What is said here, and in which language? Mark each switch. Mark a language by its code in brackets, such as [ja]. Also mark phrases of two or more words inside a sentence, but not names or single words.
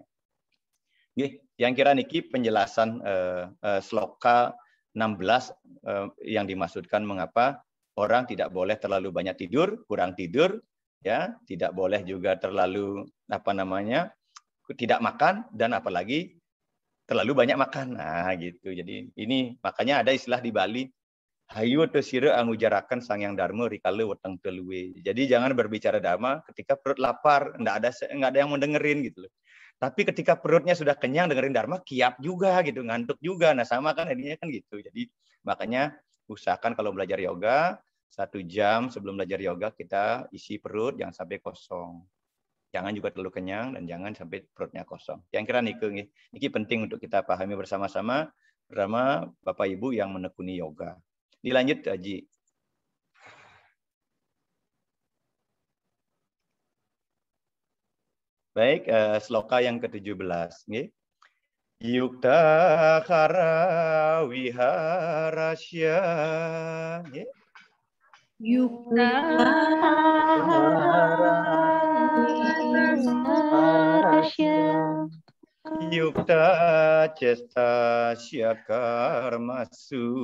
[id] Yang kira niki penjelasan sloka 16 yang dimaksudkan mengapa orang tidak boleh terlalu banyak tidur, kurang tidur, ya, tidak boleh juga terlalu tidak makan, dan apalagi terlalu banyak makan. Nah, gitu. Jadi ini makanya ada istilah di Bali, [ban] hayu atau sira angujarakan sang yang dharma rikala weteng teluwe. [id] Jadi jangan berbicara dharma ketika perut lapar, enggak ada yang mau dengerin gitu loh. Tapi ketika perutnya sudah kenyang dengerin dharma, kiap juga gitu, ngantuk juga. Nah, sama kan jadinya kan gitu. Jadi makanya usahakan kalau belajar yoga 1 jam sebelum belajar yoga kita isi perut, jangan sampai kosong. Jangan juga terlalu kenyang dan jangan sampai perutnya kosong. Yang kira niki penting untuk kita pahami bersama-sama bersama Bapak Ibu yang menekuni yoga. Dilanjut, Haji. Baik, sloka yang ke-17. [sa] Yukta khara viharasya. Yukta Yukta cesta karmasu.